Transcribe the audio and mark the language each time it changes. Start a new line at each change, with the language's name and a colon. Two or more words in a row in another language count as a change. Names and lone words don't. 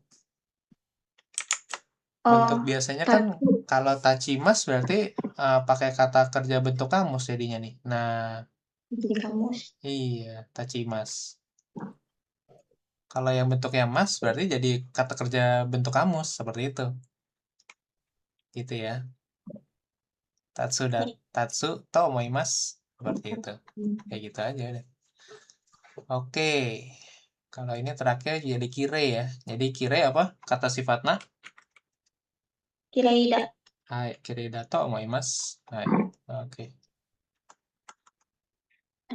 Indonesian: Bentuk biasanya kan kalau tachimasu berarti pakai kata kerja bentuk kamus jadinya nih. Nah, Jadi kamus. Iya, tachimasu. Kalau yang bentuknya mas berarti jadi kata kerja bentuk kamus seperti itu. Gitu ya.
Japanese: 立つと思います
Indonesian: seperti itu. Kayak gitu aja deh. Oke. Kalau ini terakhir jadi kire ya. Jadi kire apa? Kata sifatnya? Kireida.
Japanese: はい、きれいだと思います. Hai.
Indonesian: Oke.